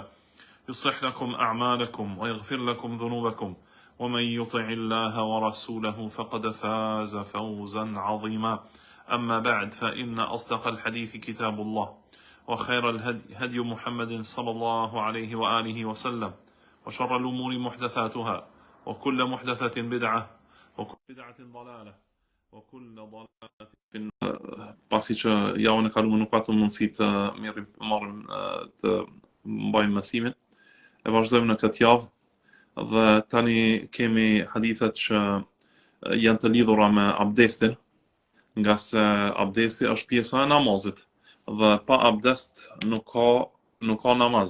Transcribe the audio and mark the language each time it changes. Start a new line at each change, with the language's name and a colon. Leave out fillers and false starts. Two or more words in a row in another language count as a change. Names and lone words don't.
Arabic: يصلح لكم أعمالكم ويغفر لكم ذنوبكم ومن يطع الله ورسوله فقد فاز فوزا عظيما أما بعد فإن أصدق الحديث كتاب الله وخير الهدي هدي محمد صلى الله عليه وآله وسلم وشر الأمور محدثاتها وكل محدثة بدعة وكل بدعة ضلالة وكل ضلالة في النار.
Albanian: Pasi që javën e kaluar nuk patëm mundësi të marrim të mbajmë mësimin, e vazhdojmë në këtë javë dhe tani kemi hadithet që janë të lidhura me abdestin, nga se abdesti është pjesa e namazit dhe pa abdest nuk ka namaz.